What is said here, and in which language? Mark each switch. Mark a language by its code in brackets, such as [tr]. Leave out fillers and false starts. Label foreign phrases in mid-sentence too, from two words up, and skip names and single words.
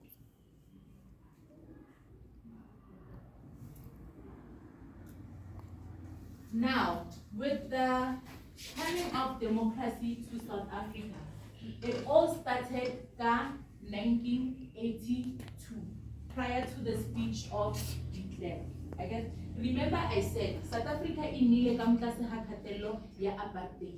[en] Now, with the coming of democracy to South Africa, it all started in 1982, prior to the speech of de Klerk. I guess, remember I said, [st] South Africa inile ka mtlase ha kgatello ya apartheid.